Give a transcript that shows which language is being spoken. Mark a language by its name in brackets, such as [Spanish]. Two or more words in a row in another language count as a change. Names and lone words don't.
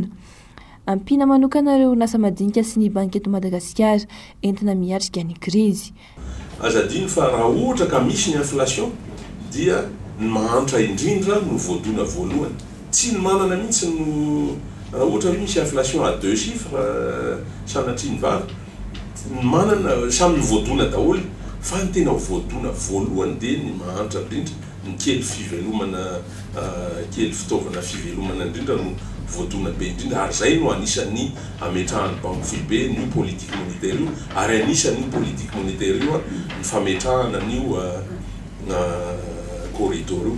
[Malagasy] Ampina manokana ireo orinasa madinika sy ny banky eto Madagasikara entina miatrika ny krizy. Azadiny fa raha ohatra ka misy ny inflation dia ny mahantra indrindra no voadona voalohany. Tsy ny manana mihitsy no raha ohatra hoe misy [French] inflation à 2 chiffres [Malagasy] sanatria ny vava. Manana samy voadona daholo fa ny tena voadona voalohany dia ny mahantra indrindra ny kely fivelomana kely fitaovana fivelomana indrindra no voadona be indrindra ary zay no anisan'ny ametrahan'ny banque foibe ny [French] politique monétaire [Malagasy] io ary anisan'ny [French] politique monétaire [Malagasy] io ny fametrahana an'io corridor io.